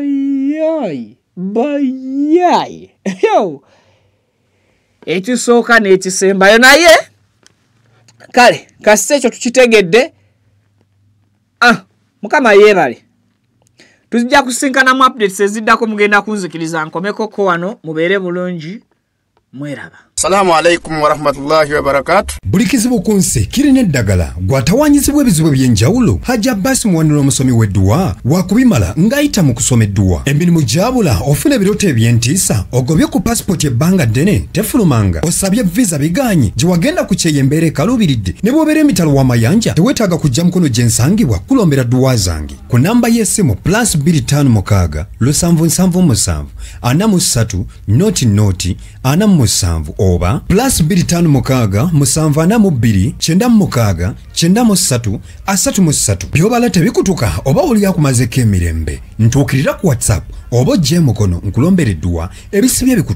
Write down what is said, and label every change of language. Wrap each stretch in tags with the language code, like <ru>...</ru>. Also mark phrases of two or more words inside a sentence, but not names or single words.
<lg>bayayi ekisooka n'ekisembayo naye kale kasita ekyo tukitegedde mukama yeebale tujja kusinkanamu updates eziddako mugenda kunzikiriza nkomekoko wano mubeere bulungi mweraba.</lg> <ar>السلام عليكم ورحمة الله وبركاته.</ar> <lg>Buli kizibu ku nsi kirina eddagala gwatawanyizibwa ebizibu by'enjawulo Hajja Abbas Muwanula omusomi w'edduwa wakubimala ng'ayita mu kusoma edduwa emirimu gyabula ofuna ebirooto eby'entiisa ogobye ku passport ebbanga ddene tefulumanga osabye visa biganye gye wagenda ku kyeyembeera ekaluubiridde ne bw'obeera emitalo w'amayanja teweetaaga kujja mukono gye nsangibwa kulombera dduwa zange ku namba y'essimu +256 777 43 noti 47 oba +256 742 9 93 33 byobala tebikutuka oba oli akumazeko emirembe ntuukirira ku WhatsApp oba ojje mukono nkulombera edduwa ebisibye bikutuke.</lg>